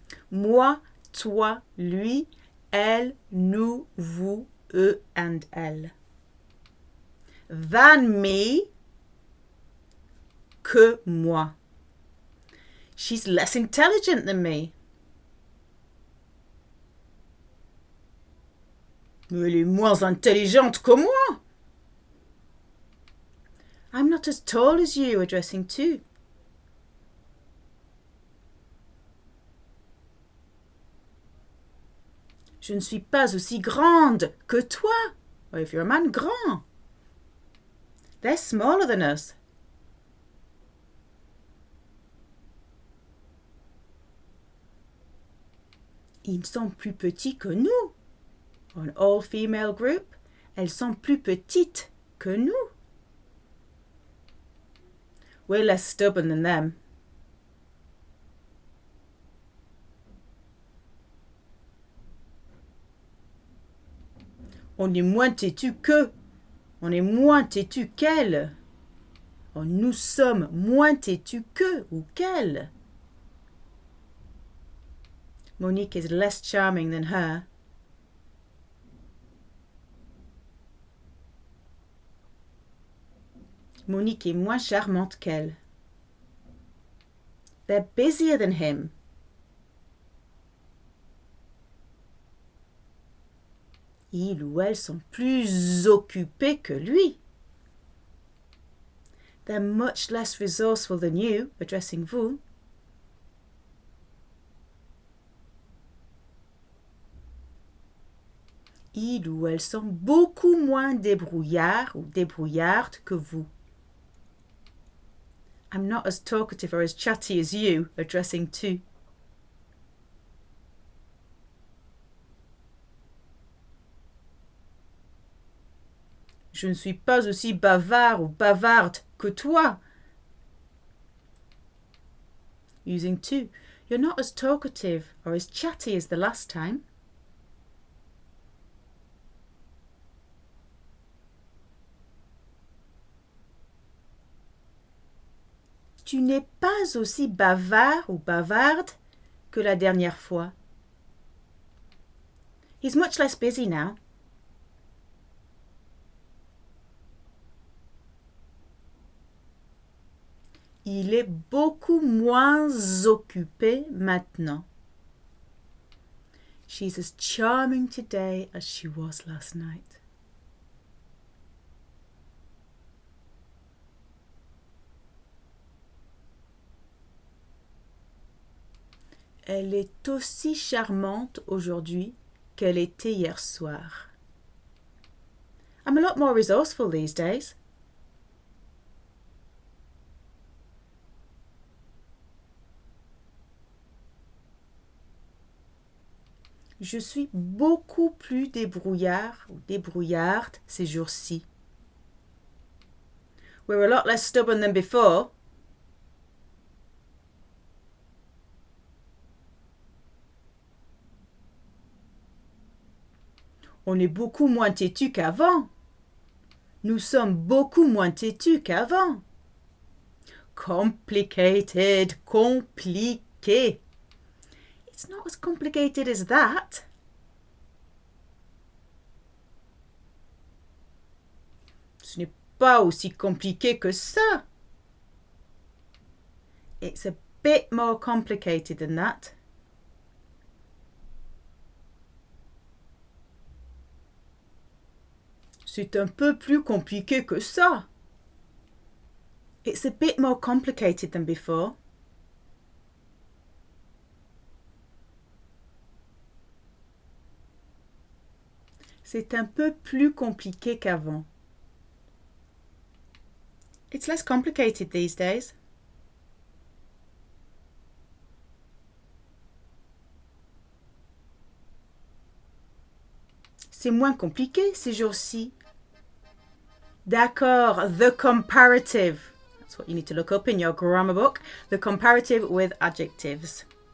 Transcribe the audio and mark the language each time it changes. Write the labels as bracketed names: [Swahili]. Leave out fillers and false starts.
[French] Moi, toi, lui, elle, nous, vous, eux, and elle. [English] Than me, [French] que moi. [English] She's less intelligent than me. [French] Mais elle est moins intelligente que moi. [English] I'm not as tall as you, addressing two. [French] Je ne suis pas aussi grande que toi. [English] Or if you're a man, [French] grand. [English] They're smaller than us. [French] Ils sont plus petits que nous. [English] An all-female group, [French] elles sont plus petites que nous. [English] We're less stubborn than them. [French] On est moins têtu que. On est moins têtu qu'elle. Oh, nous sommes moins têtus que ou qu'elle. [English] Monique is less charming than her. [French] Monique est moins charmante qu'elle. [English] They're busier than him. [French] Ils ou elles sont plus occupés que lui. [English] They're much less resourceful than you, addressing vous. [French] Ils ou elles sont beaucoup moins débrouillards ou débrouillardes que vous. [English] I'm not as talkative or as chatty as you, addressing two. [French] Je ne suis pas aussi bavard ou bavarde que toi. [English] Using two. You're not as talkative or as chatty as the last time. [French] Tu n'es pas aussi bavard ou bavarde que la dernière fois. [English] He's much less busy now. [French] Il est beaucoup moins occupé maintenant. [English] She's as charming today as she was last night. [French] Elle est aussi charmante aujourd'hui qu'elle était hier soir. [English] I'm a lot more resourceful these days. [French] Je suis beaucoup plus débrouillard ou débrouillarde ces jours-ci. [English] We're a lot less stubborn than before. [French] On est beaucoup moins têtu qu'avant. Nous sommes beaucoup moins têtus qu'avant. [English] Complicated, compliqué. It's not as complicated as that. [French] Ce n'est pas aussi compliqué que ça. [English] It's a bit more complicated than that. [French] C'est un peu plus compliqué que ça. [English] It's a bit more complicated than before. [French] C'est un peu plus compliqué qu'avant. [English] It's less complicated these days. [French] C'est moins compliqué ces jours-ci. [English] D'accord, the comparative. That's what you need to look up in your grammar book. The comparative with adjectives.